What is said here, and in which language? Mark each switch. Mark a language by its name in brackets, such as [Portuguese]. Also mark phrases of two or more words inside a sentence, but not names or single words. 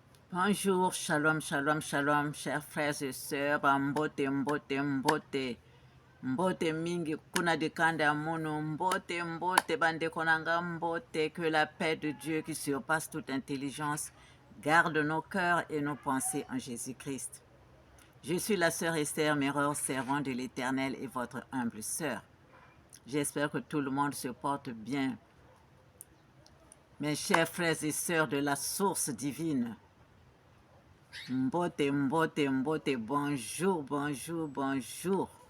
[French] Bonjour, shalom, shalom, shalom, chers frères et sœurs, [Lingala] mbote, mbote, mbote, mbote mingi, kuna de kanda mono, mbote, mbote, bande konanga, mbote, [French] que la paix de Dieu qui surpasse toute intelligence garde nos cœurs et nos pensées en Jésus-Christ. Je suis la sœur Esther Mireur, servante de l'Éternel et votre humble sœur. J'espère que tout le monde se porte bien. Mes chers frères et sœurs de la source divine, [Lingala] mbote, mbote, mbote, [French] bonjour, bonjour, bonjour.